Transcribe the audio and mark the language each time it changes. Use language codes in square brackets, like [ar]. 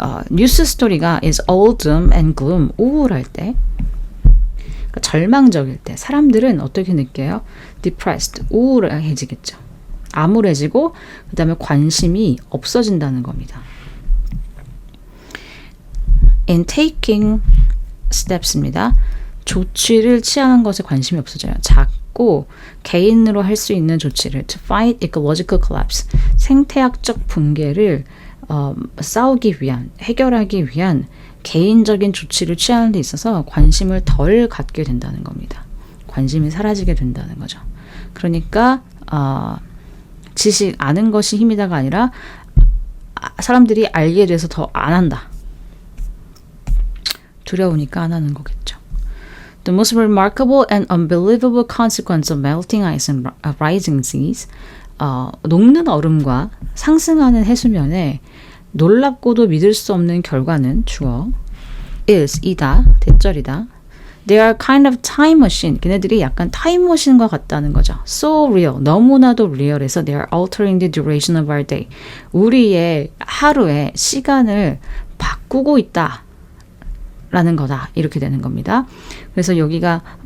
[ko] 뉴스 스토리가 [en] is all doom and gloom, [ko] 우울할 때, 그러니까 절망적일 때 사람들은 어떻게 느껴요? depressed, 우울해지겠죠. 암울해지고 그 다음에 관심이 없어진다는 겁니다. [en] in taking steps입니다. [ko] 조치를 취하는 것에 관심이 없어져요. 작고 개인으로 할 수 있는 조치를 [en] to fight ecological collapse, [ko] 생태학적 붕괴를 싸우기 위한, 해결하기 위한 개인적인 조치를 취하는 데 있어서 관심을 덜 갖게 된다는 겁니다. 관심이 사라지게 된다는 거죠. 그러니까 지식, 아는 것이 힘이다가 아니라 사람들이 알게 돼서 더 안 한다. 두려우니까 안 하는 거겠죠. [en] The most remarkable and unbelievable consequence of melting ice and rising seas, [ko] 녹는 얼음과 상승하는 해수면에 놀랍고도 믿을 수 없는 결과는 주어 [en] is, [ko] 이다, 대절이다. [en] They are kind of time machine. [ko] 걔네들이 약간 타임머신과 같다는 거죠. [en] So real, [ko] 너무나도 리얼해서 [en] they are altering the duration of our day. [ko] 우리의 하루의 시간을 바꾸고 있다 라는 거다. 이렇게 되는 겁니다. 그래서 여기가